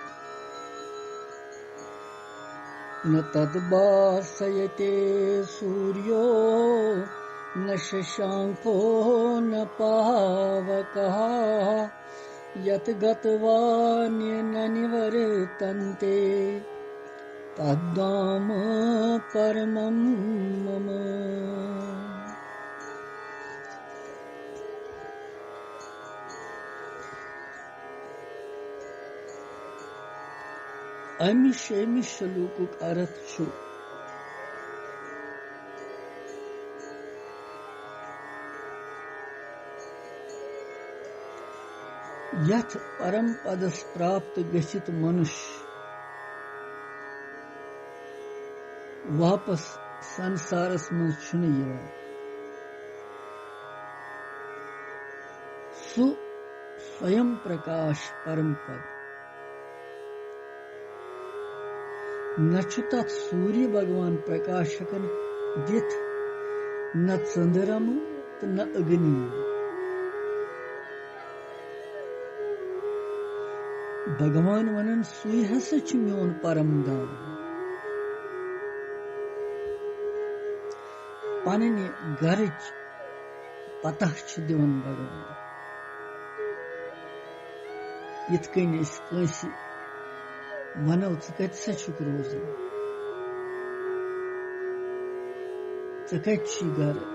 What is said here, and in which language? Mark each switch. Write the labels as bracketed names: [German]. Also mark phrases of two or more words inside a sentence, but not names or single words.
[Sanskrit] न तद्भासयते सूर्यो न शशांको न पावकः यत् गत्वा न निवर्तन्ते तद्धाम परमं मम। [Kashmiri] अमि शेमि श्लोक अर्थ छु यथ परम पदस प्राप्त गच्छित मनुष्य वापस संसारस मज छुन यवान सु स्वयं प्रकाश परम पद न तथ सूर्य भगवान प्रकाशकन दिथ न चंद्रम न अग्नि। भगवान वनन सुई हस मोन परम दाम पन्ने गरच पता दिवन भगवान यथ कन कंसी वनो कत रोजन कत गर